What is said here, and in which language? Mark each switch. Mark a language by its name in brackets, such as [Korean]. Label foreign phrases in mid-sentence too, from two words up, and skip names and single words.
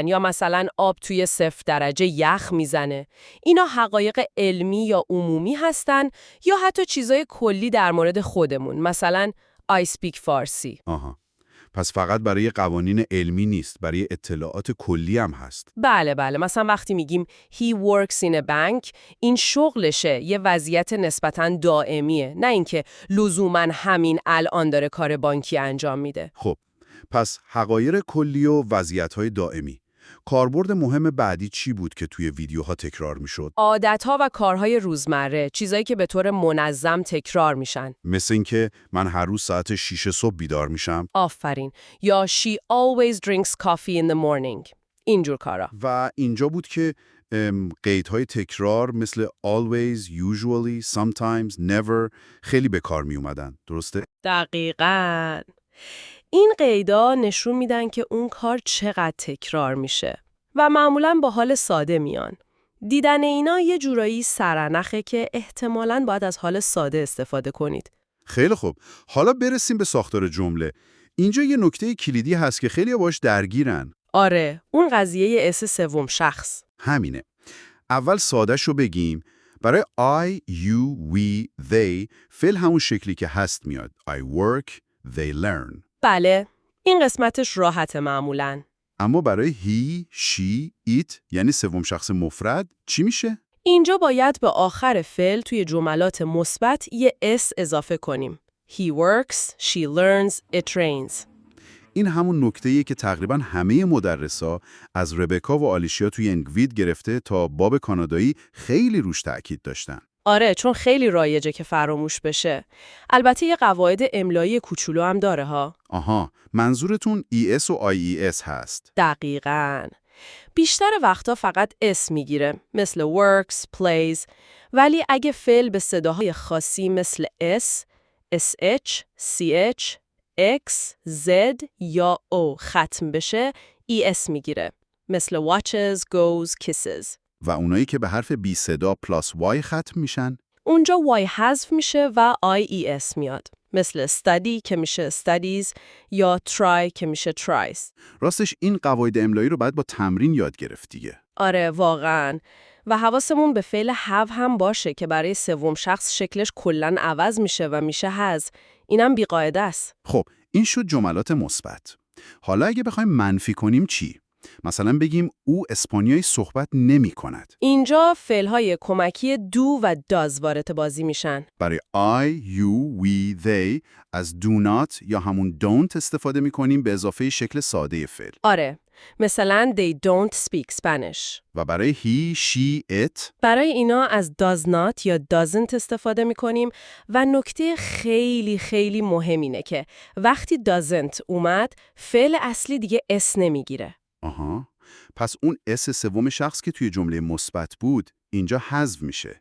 [Persian] یا مثلا آب توی 0 درجه یخ میزنه. اینا حقایق علمی یا عمومی هستن یا حتی چیزای کلی در مورد خودمون. مثلا [English] I speak [Persian] فارسی. آها. پس فقط برای قوانین علمی نیست، برای اطلاعات کلی هم هست. بله. مثلا وقتی میگیم [English] he works in a bank، [Persian] این شغلشه، یه وضعیت نسبتاً دائمیه، نه اینکه لزوماً همین الان داره کار بانکی انجام میده. خب، پس حقایق کلی و وضعیت‌های دائمی. کاربرد مهم بعدی چی بود که توی ویدیوها تکرار میشد؟ عادت‌ها و کارهای روزمره، چیزایی که به طور منظم تکرار میشن. مثل اینکه من هر روز ساعت 6 صبح بیدار میشم. آفرین. [English] یا she always drinks coffee in the morning. [Persian] اینجور کارا. و اینجا بود که قیدهای تکرار مثل [English] always، usually، sometimes، never [Persian] خیلی به کار می اومدن. درسته؟ دقیقاً. این قیدا نشون میدن که اون کار چقدر تکرار میشه و معمولاً با حال ساده میان. دیدن اینا یه جورایی سرنخه که احتمالاً باید از حال ساده استفاده کنید. خیلی خوب. حالا برسیم به ساختار جمله. اینجا یه نکته کلیدی هست که خیلی باش درگیرن. آره، اون قضیه اس سوم شخص. همینه. اول ساده‌ش رو بگیم. برای [English] I، you، we، they [Persian] فعل همون شکلی که هست میاد. [English] I work، they learn. [Persian] بله، این قسمتش راحته معمولاً. اما برای [English] he، she، it [Persian] یعنی سوم شخص مفرد چی میشه؟ اینجا باید به آخر فعل توی جملات مثبت یه اس اضافه کنیم. [English] He works، she learns، it trains. [Persian] این همون نکته‌ایه که تقریباً همه مدرسا از ربکا و آلیشیا توی انگوید گرفته تا باب کانادایی خیلی روش تأکید داشتن. آره، چون خیلی رایجه که فراموش بشه. البته یه قواعد املایی کوچولو هم داره ها. آها، منظورتون ES و IES هست. دقیقاً. بیشتر وقتا فقط اس میگیره، مثل [English] works، plays، [Persian] ولی اگه فعل به صداهای خاصی مثل S، SH، CH، X، Z یا O ختم بشه، ES میگیره، مثل watches، [English] goes، kisses. [Persian] و اونایی که به حرف بی صدا پلاس Y ختم میشن؟ اونجا Y حذف میشه و IES میاد، مثل study که میشه studies یا try که میشه tries. راستش این قواعد املایی رو باید با تمرین یاد گرفت دیگه. آره، واقعاً. و حواسمون به فعل have هم باشه که برای سوم شخص شکلش کلاً عوض میشه و میشه has. اینم بی‌قاعده است. خب، این شد جملات مثبت. حالا اگه بخوایم منفی کنیم چی؟ مثلا بگیم او اسپانیایی صحبت نمی کند. اینجا فعل‌های کمکی do و does وارد بازی میشن. برای [English] I، you، we، they [Persian] از [English] do not [Persian] یا همون don't استفاده می کنیم به اضافه شکل ساده فعل. [English] آره. مثلا they don't speak Spanish. و برای he, she, it [Persian] برای اینا از [English] does not [Persian] یا doesn't استفاده می‌کنیم و نکته خیلی خیلی مهم اینه که وقتی doesn't اومد فعل اصلی دیگه اس نمیگیره. آها. پس اون اس سوم شخص که توی جمله مثبت بود اینجا حذف میشه.